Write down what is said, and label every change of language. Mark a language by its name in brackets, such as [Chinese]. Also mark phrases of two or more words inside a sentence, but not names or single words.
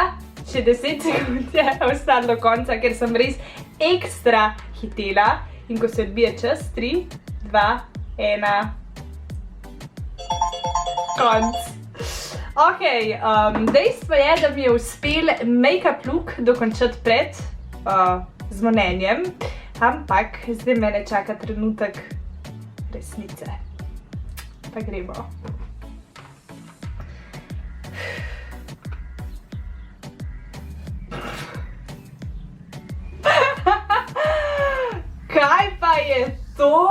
[Slovenian] Še 10 sekund je ostalo do konca, ker sem res ekstra hitela. In ko se odbije čas, 3, 2, 1. Konc. Ok, dejstvo je, da mi je uspel [English] make-up look [Slovenian] dokončati pred zvonjenjem, ampak zdaj mene čaka trenutek resnice. Pa gremo. Kaj pa je to?